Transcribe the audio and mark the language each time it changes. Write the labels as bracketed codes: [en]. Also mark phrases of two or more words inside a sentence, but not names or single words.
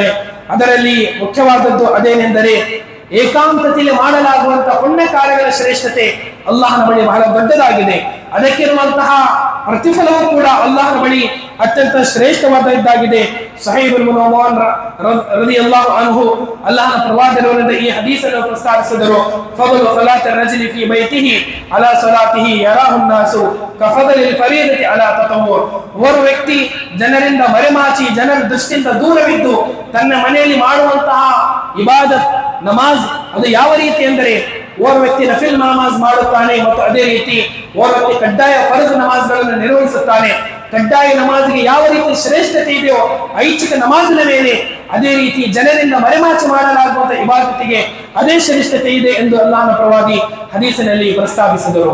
[kn] ಅದರಲ್ಲಿ ಮುಖ್ಯವಾದದ್ದು ಅದೇನೆಂದರೆ, ಏಕಾಂತತೆಯಲ್ಲಿ ಮಾಡಲಾಗುವಂತಹ ಪುಣ್ಯ ಕಾರ್ಯಗಳ ಶ್ರೇಷ್ಠತೆ ಅಲ್ಲಾಹನ ಬಳಿ ಬಹಳ ದೊಡ್ಡದಾಗಿದೆ. ಅದಕ್ಕಿರುವಂತಹ ಪ್ರತಿಫಲವೂ ಕೂಡ ಅಲ್ಲಾಹನ ಬಳಿ ಅತ್ಯಂತ ಶ್ರೇಷ್ಠವಾದದ್ದಾಗಿದೆ. [ar] ಸಹೀಬ್ ಇಬ್ನ್ ಉಮರ್ رضي الله عنه [kn] ಅಲ್ಲಾಹನ ಪ್ರವಾದಿಯವರಿಂದ ಈ ಹದೀಸನ್ನು ಪ್ರಸ್ತಾವಿಸಿದರು, [ar] ಫضل صلاة الرجل في بيته على صلاته يراه الناس كفضل الفريضة على تطوع. [kn] ಓರ್ವ ವ್ಯಕ್ತಿ ಜನರಿಂದ ಮರೆಮಾಚಿ, ಜನರ ದೃಷ್ಟಿಯಿಂದ ದೂರವಿದ್ದು ತನ್ನ ಮನೆಯಲ್ಲಿ ಮಾಡುವಂತಹ ಇಬಾದತ್ ನಮಾಜ್ ಅದು ಯಾವ ರೀತಿ ಎಂದರೆ, ಓರ್ವ ವ್ಯಕ್ತಿ ನಫಿಲ್ ನಮಾಜ್ ಮಾಡುತ್ತಾನೆ ಮತ್ತು ಅದೇ ರೀತಿ ಓರ್ವ ವ್ಯಕ್ತಿ ಕಡ್ಡಾಯ ಫರ್ಜ್ ನಮಾಜ್ಗಳನ್ನು ನಿರ್ವಹಿಸುತ್ತಾನೆ. ಕಡ್ಡಾಯ ನಮಾಜ್ಗೆ ಯಾವ ರೀತಿ ಶ್ರೇಷ್ಠತೆ ಇದೆಯೋ ಐಚ್ಛಿಕ ನಮಾಜಿನ ಮೇಲೆ ಅದೇ ರೀತಿ ಜನರಿಂದ ಮರೆಮಾಚಿ ಮಾಡಲಾಗುವಂತ ಇಬಾದತಿಗೆ ಅದೇ ಶ್ರೇಷ್ಠತೆ ಇದೆ ಎಂದು ಅಲ್ಲಾಹನ ಪ್ರವಾದಿ ಹದೀಸಿನಲ್ಲಿ ಪ್ರಸ್ತಾಪಿಸಿದರು.